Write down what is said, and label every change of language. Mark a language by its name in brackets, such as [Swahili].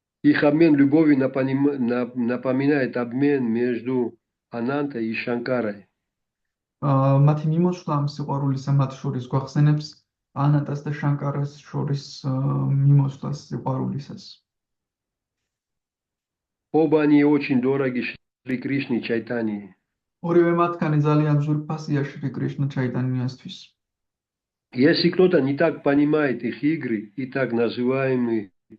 [Russian] Их обмен любовью напоминает обмен между Анантой и Шанкарой. [Georgian] მათი მიმოწვლა ამ სიყვარულისა მათ შორის გვახსენებს ანატას და შანკარას შორის მიმოწვლას სიყვარულისას. [Russian] Оба они очень дороги Шри Кришне Чайтании. [Georgian] ორივე მათგანი ძალიან ძვირფასია შრი კრიშნა ჩაიტანიასთვის. [Russian] Если кто-то не так понимает их игры и так называемый,